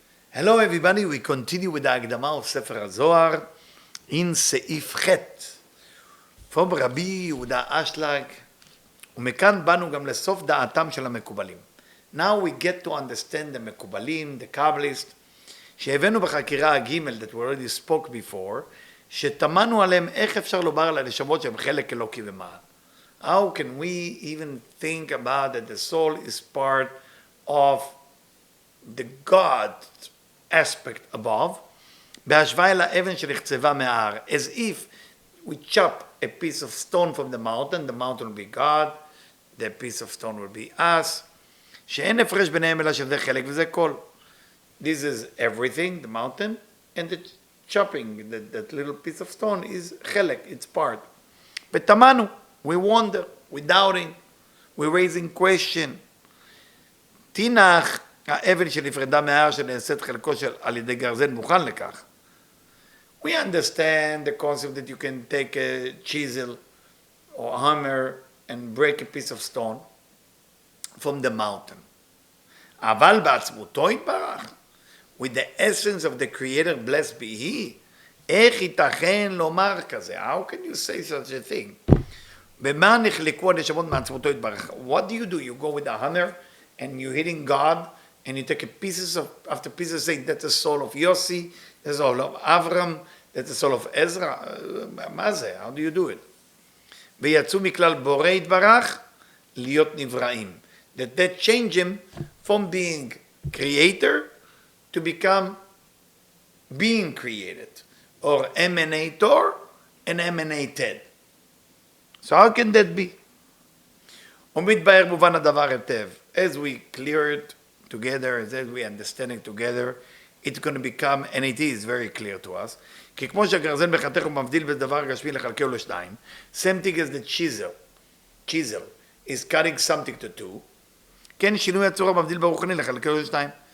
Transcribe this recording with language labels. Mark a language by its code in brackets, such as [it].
[en] Hello everybody, we continue with the Agdama of Sefer Zohar in Seif Chet from Rabbi Yehuda Ashlag, [he] ומכאן באנו גם לסוף דעתם של המקובלים. [en] Now we get to understand the [he] מקובלים, [en] the Kabbalists, [he] שהבאנו בחקירה הג' [en] that we already spoke before, [he] שתמנו עליהם איך אפשר לומר על הנשמות שהם חלק אלוקי ומעל. [en] How can we even think about that the soul is part of the God aspect above, [he] בהשוואה אל האבן שנחצבה מההר, [en] as if we chop a piece of stone from the mountain will be God, the piece of stone will be us, [he] שאין הפרש ביניהם אלא שזה חלק וזה כל. [en] This is everything, the mountain, and the chopping, that little piece of stone is חלק, it's part. [he] ותמנו, [en] we wonder, we doubting, we raising question. [he] תינח, האבן שנפרדה מההר שנעשית חלקו על ידי גרזן מוכן לכך. [en] We understand the concept that you can take a chisel or a hammer and break a piece of stone from the mountain. [he] אבל בעצמותו יתברך, [en] with the essence of the creator blessed be he, [he] איך ייתכן לומר כזה? [en] How can you say such a thing? [he] במה נחלקו הנשמות מעצמותו יתברך? [en] What do? You go with a hammer and you're hitting God and you take a pieces of, after pieces saying that's the soul of Yossi, that's the soul of Avram, that's the soul of Ezra. [he] מה זה? [en] How do you do it? [he] ויצאו מכלל בורא יתברך להיות נבראים. [en] That change him from being creator to become being created, or emanator and emanated. So how can that be? [he] ומתבהר מובן הדבר היטב. [en] As we clear it together, as we understand it together, it's going to become, and it is very clear to us, [he] כי כמו שהגרזן מחתך ומבדיל בדבר גשמי לחלקהו לשניים, [en] same thing as the chisel is cutting something to two, [he] כן שינוי הצורה מבדיל ברוחני לחלקהו לשניים.